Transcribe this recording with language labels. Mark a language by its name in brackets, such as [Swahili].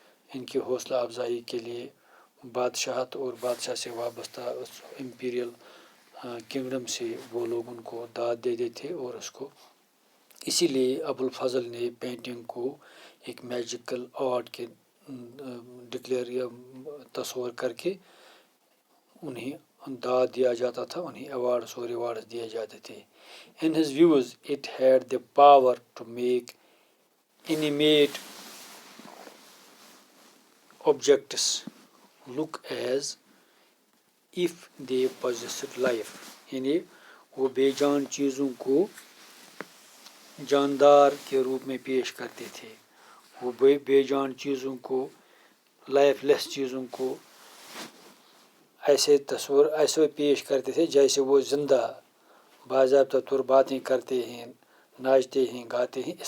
[Urdu] ان کی حوصلہ افزائی کے لیے بادشاہت اور بادشاہ سے وابستہ امپیریل کنگڈم سے وہ لوگ ان کو داد دیتے تھے. اور اس کو اسی لیے ابو الفضل نے پینٹنگ کو ایک میجیکل آرٹ کے ڈکلیئر یا تصور کر کے انہیں داد دیا جاتا تھا، انہیں ایوارڈس اور ریوارڈس دیے جاتے تھے. [English] In his views, it had the power to make inanimate objects look as if they possessed life. [Urdu] یعنی وہ بے جان چیزوں کو جاندار کے روپ میں پیش کرتے تھے، وہ بے جان چیزوں کو، لائف لیس چیزوں کو ایسے پیش کرتے تھے جیسے وہ زندہ باضابطہ طور باتیں کرتے ہیں، ناچتے ہیں، گاتے ہیں.